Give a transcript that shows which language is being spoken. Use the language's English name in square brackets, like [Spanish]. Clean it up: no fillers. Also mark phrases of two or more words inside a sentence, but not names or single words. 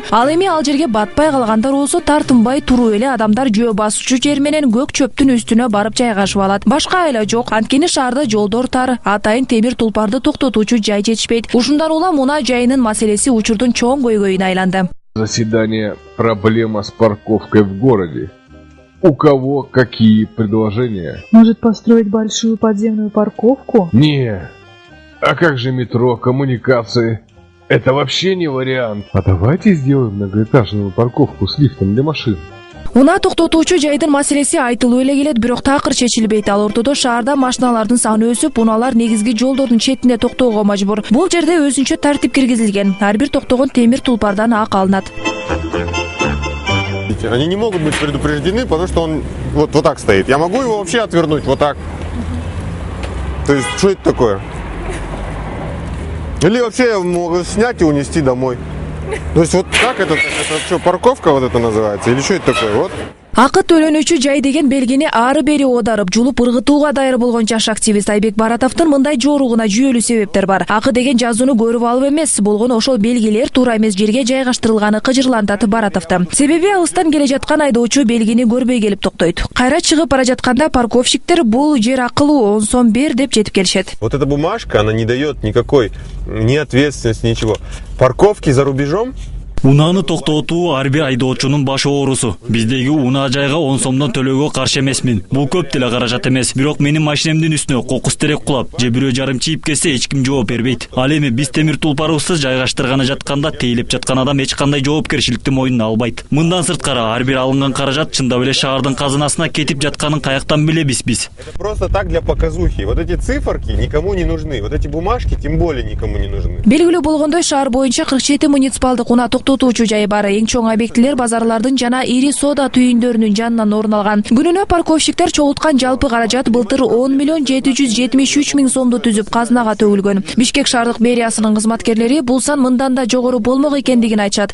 [Kyrgyz] Ал эми ал жерге батпай калгандар болсо тартынбай туруу эле адамдар жөө басуучу жер менен көк чөптүн үстүнө барып жайгашып алат. Башка айла жок. Анткени шаарда жолдор тар, атайын темир тулпарды токтотуучу жай жетишпейт. Ушундан улам унаа жайынын маселеси учурдун чоң көйгөйүнө айланды. [Russian] Заседание «Проблема с парковкой в городе». У кого какие предложения? Может, построить большую подземную парковку? Не. А как же метро, коммуникации? Это вообще не вариант. А давайте сделаем многоэтажную парковку с лифтом для машин. [Kyrgyz] Унаа токтотуучу жайдын маселеси айтылуу эле келет, бирок такыр чечилбейт. Ал ортодо шаарда машиналардын саны өсүп, унаалар негизги жолдордун четине токтоого мажбур. Бул жерде өзүнчө тартип киргизилген. Ар бир токтогон темир тулпардан ак алынат. [Russian] Они не могут быть предупреждены, потому что он вот так стоит. Я могу его вообще отвернуть вот так. То есть, что это такое? Или вообще я могу снять и унести домой. То есть вот как это что, парковка вот это называется? Или что это такое? Вот. [Kyrgyz] Акы төлөнүүчү жай деген белгини ары бери оодарып, жулуп ыргытууга дайыр болгон жаш активист Айбек Баратовдун мындай жооругуна жүйөлүү себептер бар. Акы деген жазууну көрүп алып эмес, болгону ошол белгилер туура эмес жерге жайгаштырылганы кыжырлантат Баратовду. Себеби алыстан келе жаткан айдоочу белгини көрбөй келип токтойт. Кайра чыгып бара жатканда парковщиктер бул жер акылуу 10 сом бер деп жетип келишет. [Russian] Вот эта бумажка, она не дает никакой ни ответственности, ничего. Парковки за рубежом. [Kyrgyz] Унааны токтотуу ар бир айдоочунун баш оорусу. Биздеги унаа жайга 10 сомдон төлөөгө каршы эмесмин. Бул көп деле каражат эмес. Бирок менин машинемдин үстүнө кокус терек кулап, же бирөө жарым чийип кетсе эч ким жооп бербейт. Ал эми биз темир тулпарыбызды жайгаштырганы жатканда тейлеп жаткан адам эч кандай жоопкерчиликти мойнуна албайт. Мындан сырткары ар бир алынган каражат чындап эле шаардын казынасына кетип жатканын каяктан билебиз биз. [Russian] Просто так для показухи. Вот эти циферки никому не нужны. Вот эти бумажки тем более никому не нужны. [Kyrgyz] Белгилүү болгондой шаар боюнча 47 муниципалдык унаа токтотуучу жай бар. Эң чоң объектилер базарлардын жана ири соода түйүндөрүнүн жанынан орун алган. Күнүнө парковщиктер чогулткан жалпы каражат былтыр 10 миллион 773 миң сомду түзүп казынага төгүлгөн. Бишкек шаардык мэриясынын кызматкерлери бул сан мындан да жогору болмок экендигин айтышат.